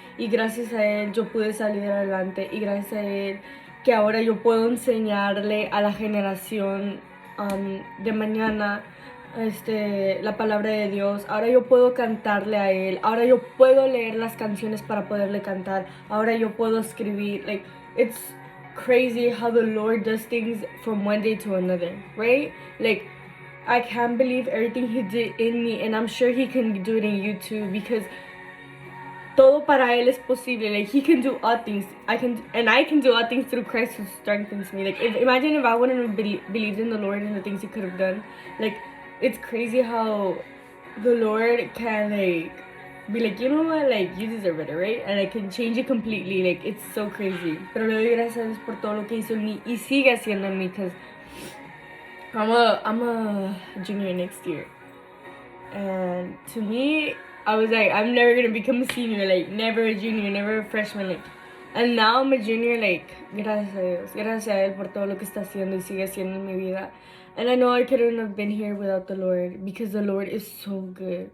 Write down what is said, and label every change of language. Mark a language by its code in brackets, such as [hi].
[es] Y gracias a Él yo pude salir adelante. Y gracias a Él que ahora yo puedo enseñarle a la generación de mañana la palabra de Dios. Ahora yo puedo cantarle a Él. Ahora yo puedo leer las canciones para poderle cantar. Ahora yo puedo escribir. [en] Like, it's crazy how the Lord does things from one day to another, right? Like, I can't believe everything He did in me, and I'm sure He can do it in you too, because [es] todo para él es posible. [en] Like, he can do all things. I can do all things through Christ who strengthens me. Like, imagine if I wouldn't have believed in the Lord and the things he could have done. Like, it's crazy how the Lord can, like, be like, you know what, like, you deserve better, right? And I can change it completely. Like, it's so crazy. [es] Pero le doy gracias a Dios por todo lo que hizo en mí y sigue haciendo en mí, [en] because I'm a junior next year. And to me, I was like, I'm never gonna become a senior, like, never a junior, never a freshman, like. And now I'm a junior, like, [es] gracias a Dios, gracias a Él por todo lo que está haciendo y sigue haciendo en mi vida. [en] And I know I couldn't have been here without the Lord, because the Lord is so good.